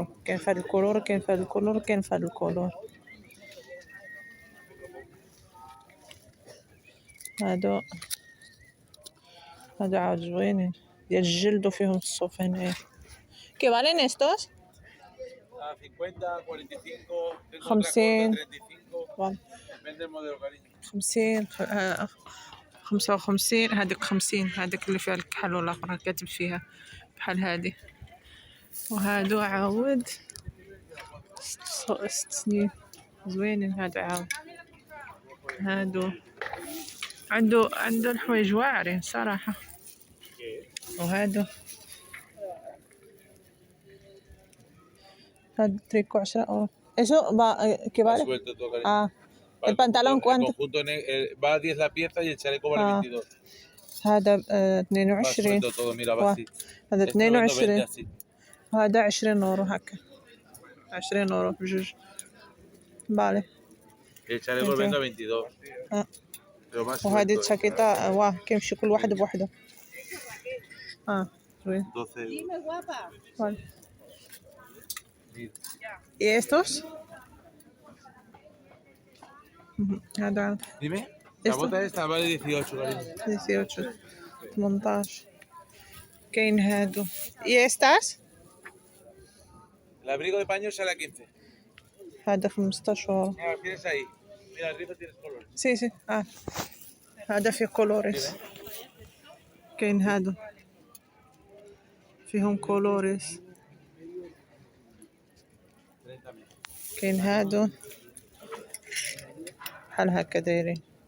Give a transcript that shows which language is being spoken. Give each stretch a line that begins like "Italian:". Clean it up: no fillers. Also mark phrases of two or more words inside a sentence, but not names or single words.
Arabic: كاين في هاد الكولور كاين في هاد الكولور كاين في هاد الكولور. هادو عاود زوينين ديال الجلد وفيهم الصوف هنايا.
Spanish: qué valen estos 50, 45, 50 depende del modelo, cariño. 50 55.
Arabic: هذيك 50 هذيك اللي فيها الكحل والاخر كاتب فيها بحال هادي. وهادو عاود 6 سنين زوينين. هادو عاود هادو عنده الحوايج واعرين صراحه. وهادو هاد تريكو 10 €.
Spanish: eso va que vale. Suelto todo, cariño. Ah, el pantalón El cuánto. conjunto va a 10 la pieza y el chaleco vale 22.
Arabic: هذا
Spanish: Va 22. suelto todo, mira, va así.
Arabic: هذا
Spanish: Esto lo vendo 22. 20 así.
Arabic: وهذا 20 € هكا 20 € بجوج.
Spanish: فالي. El chaleco lo vendo a 22. Ah. Pero más
Arabic: وهذه
Spanish: suelto,
Arabic: الشاكيطة واه كيمشي كل واحد بوحده. زوين
Spanish: 12 euros. فالي. Mira. ¿Y estos? هذا Dime. La Esto. bota esta vale 18, cariño.
Arabic: 18 18 كاين هادو.
Spanish: ¿Y estas? El abrigo de paño sale a 15.
Arabic: هذا 15 €.
Spanish: Mira, los tienes ahí. Mira, arriba tienes color. sí sí
Arabic: هذا فيه كولوريس. كاين هادو فيهم كولوريس. كاين هادو بحال هكا دايرين.